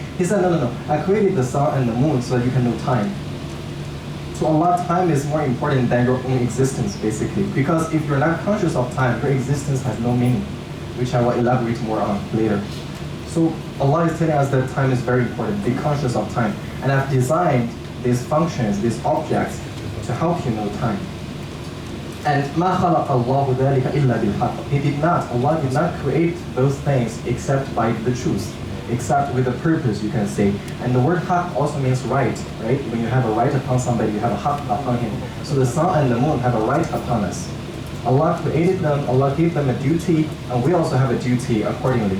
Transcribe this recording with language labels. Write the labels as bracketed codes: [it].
[en] He said, no, I created the sun and the moon so that you can know time. To Allah, time is more important than your own existence, basically. Because if you're not conscious of time, your existence has no meaning, which I will elaborate more on later. So Allah is telling us that time is very important. Be conscious of time. And I've designed these functions, these objects, to help you know time. [ar] And مَا خَلَقَ اللَّهُ ذَلِكَ إِلَّا بِالْحَقِّ. [en] Allah did not create those things except by the truth, except with a purpose, you can say. And the word haqq also means right? When you have a right upon somebody, you have a haqq upon him. So the sun and the moon have a right upon us. Allah created them, Allah gave them a duty, and we also have a duty accordingly.